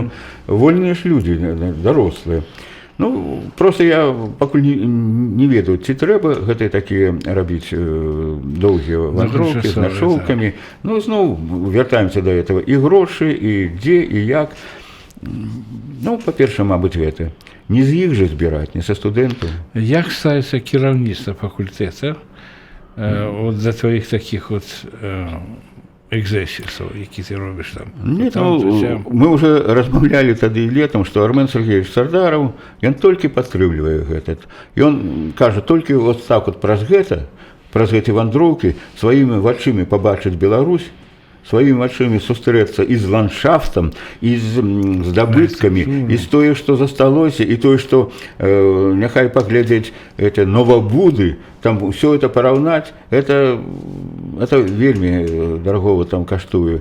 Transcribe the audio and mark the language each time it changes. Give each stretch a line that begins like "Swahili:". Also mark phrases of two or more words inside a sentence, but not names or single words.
Belarusian: Ну, вольныя ж людзі, дарослыя. Ну, просто я пакуль не ведаю, ці трэба гэтыя такія рабіць доўгія вандроўкі з нашоўкамі. Ну, зноў вяртаемся да этого. І грошы, і дзе, і як. Ну, па-першае, мабыць, гэта. Не з іх жа збіраць, не са студэнтаў.
Ukrainian: Як ставіцца кіраўніцтва факультэта от за твоїх таких от екзесісів, які ти робиш там?
Russian: Нет,
Belarusian: Там ну, вся- мы уже размаўлялі тады і летом, што Армен Сергеевич Сардаров, ён толькі падтрымлівае гэтак. І он кажа, толькі вот так вот праз гэты вандроўкі сваімі вачымі пабачыць Беларусь, сваімі вачымі сустрэцца і з ландшафтам, і з здабыткамі, і з тое, што засталося, і тое, што няхай паглядзець это новабуды, там ўсё это параўнаць, это вельмі дарагова там каштуе.